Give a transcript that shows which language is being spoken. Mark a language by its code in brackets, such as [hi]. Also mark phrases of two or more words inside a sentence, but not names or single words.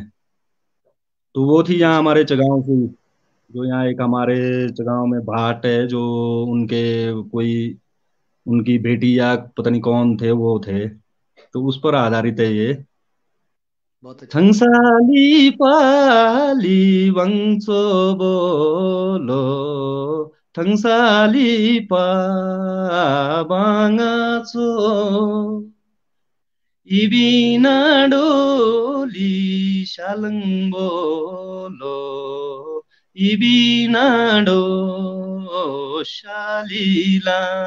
[hi] तो वो थी यहाँ जी हमारे चगांव से। जो यहाँ एक हमारे चगांव में भाट है, जो उनके कोई, उनकी बेटी या पता नहीं कौन थे वो थे, तो उस पर आधारित है ये। बहुत अच्छा। [kfk] थंसाली पाली वंशो बोलो, थंसाली पा बांगाचो, इबिना डोली शालङ बोलो, इबिना डो शालीला।